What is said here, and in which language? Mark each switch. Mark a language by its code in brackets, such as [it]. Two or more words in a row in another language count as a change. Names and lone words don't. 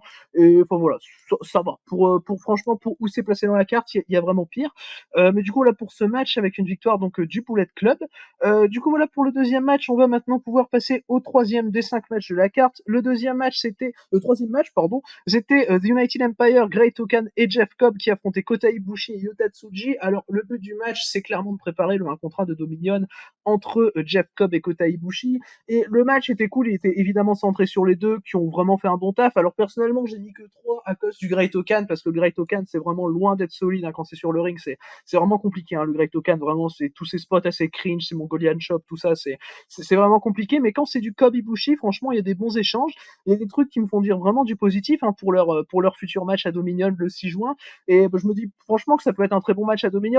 [fr] Et enfin voilà, ça va. Pour franchement, pour où c'est placé dans la carte, il y a vraiment pire. Mais du coup, là, pour ce match, avec une victoire donc du Bullet Club. Du coup, voilà, pour le deuxième match, on va maintenant pouvoir passer au troisième des 5 matchs de la carte. Le troisième match, pardon, c'était The United Empire, Great Okan et Jeff Cobb qui affrontaient Kota Ibushi et Yota Tsuji. Alors, le but du match, c'est clairement de préparer un contrat de Dominion entre Jeff Cobb et Kota Ibushi. et le match était cool, il était évidemment centré sur les deux qui ont vraiment fait un bon taf. Alors personnellement, j'ai mis que 3 à cause du Great Okan, parce que le Great Okan, c'est vraiment loin d'être solide hein, quand c'est sur le ring, c'est vraiment compliqué hein, le Great Okan, vraiment c'est tous ces spots assez cringe, c'est Mongolian Chop, tout ça, c'est vraiment compliqué, mais quand c'est du Kobe Ibushi, franchement, il y a des bons échanges, il y a des trucs qui me font dire vraiment du positif hein, pour leur futur match à Dominion le 6 juin, et bah, je me dis franchement que ça peut être un très bon match à Dominion.